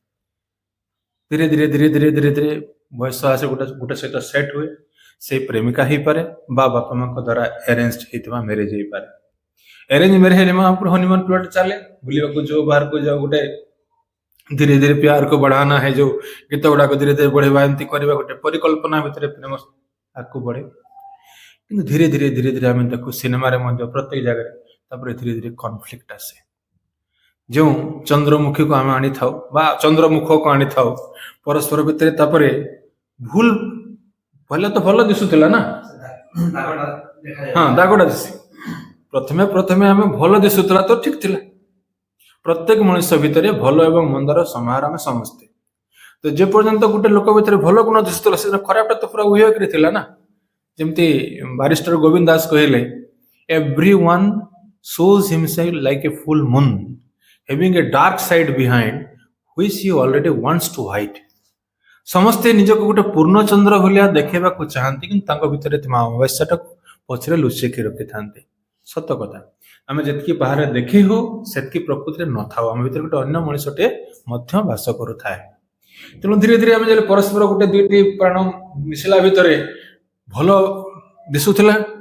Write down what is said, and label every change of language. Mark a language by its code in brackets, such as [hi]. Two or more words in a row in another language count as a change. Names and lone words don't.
[or] ଧୀରେ ଧୀରେ ବୟସ ଆସେ, ଗୋଟେ ସହିତ ସେଟ୍ ହୁଏ। ସେ ପ୍ରେମିକା ହେଇପାରେ ବା ବାପା ମାଙ୍କ ଦ୍ୱାରା ଆରେଞ୍ଜ ହେଇଥିବା ମ୍ୟାରେଜ ହେଇପାରେ। [en] arrange marriage [or] ହେଲେ [en] honeymoon period [or] ଚାଲେ, ବୁଲିବାକୁ ଯାଉ, ବାହାରକୁ ଯାଉ, ଗୋଟେ ଧୀରେ ଧୀରେ [hi] प्यार को बढ़ाना है [or] ଯୋଉ ଗୀତ ଗୁଡାକ ଧୀରେ ଧୀରେ ବଢେଇବା, ଏମିତି କରିବା, ଗୋଟେ ପରିକଳ୍ପନା ଭିତରେ ପ୍ରେମ ଆଗକୁ ବଢେ। କିନ୍ତୁ ଧୀରେ ଧୀରେ ଆମେ ଦେଖୁ ସିନେମାରେ ମଧ୍ୟ ପ୍ରତ୍ୟେକ ଜାଗାରେ, ତାପରେ ଧୀରେ ଧୀରେ କନଫ୍ଲିକ୍ଟ ଆସେ। ଯେଉଁ ଚନ୍ଦ୍ରମୁଖୀକୁ ଆମେ ଆଣିଥାଉ ବା ଚନ୍ଦ୍ରମୁଖକୁ ଆଣିଥାଉ ପରସ୍ପର ଭିତରେ, ତାପରେ ଭୁଲ ଭଲ ତ ଭଲ ଦିଶୁଥିଲା ନା, ହଁ ଦାଗଟା ଦିଶେ। ପ୍ରଥମେ ଆମେ ଭଲ ଦିଶୁଥିଲା ତ ଠିକ ଥିଲା। ପ୍ରତ୍ୟେକ ମଣିଷ ଭିତରେ ଭଲ ଏବଂ ମନ୍ଦର ସମାହାର ଆମେ ସମସ୍ତେ। ତ ଯେ ପର୍ଯ୍ୟନ୍ତ ଗୋଟେ ଲୋକ ଭିତରେ ଭଲ ଗୁଣ ଦିଶୁଥିଲା, ସେଟା ଖରାପଟା ତ ପୁରା ଉଭୟକରେ ଥିଲା ନା। ଯେମିତି ବାରିଷ୍ଟର ଗୋବିନ୍ଦ ଦାସ କହିଲେ, [en] every one shows himself like a full moon having a dark side behind which he already wants to hide। [or] ସମସ୍ତେ ନିଜକୁ ଗୋଟେ ପୂର୍ଣ୍ଣଚନ୍ଦ୍ର ଭଳିଆ ଦେଖେଇବାକୁ ଚାହାନ୍ତି, କିନ୍ତୁ ତାଙ୍କ ଭିତରେ ଥିବା ଅମାବାସ୍ୟାଟାକୁ ପଛରେ ଲୁଚେଇକି ରଖିଥାନ୍ତି। ସତ କଥା, ଆମେ ଯେତିକି ବାହାରେ ଦେଖେଇ ହଉ ସେତିକି ପ୍ରକୃତିରେ ନଥାଉ, ଆମ ଭିତରେ ଗୋଟେ ଅନ୍ୟ ମଣିଷଟେ ମଧ୍ୟ ବାସ କରୁଥାଏ। ତେଣୁ ଧୀରେ ଧୀରେ ଆମେ ଯଦି ପରସ୍ପର ଗୋଟେ ଦୁଇଟି ପ୍ରାଣ ମିଶିଲା ଭିତରେ ଭଲ ଦିଶୁଥିଲା।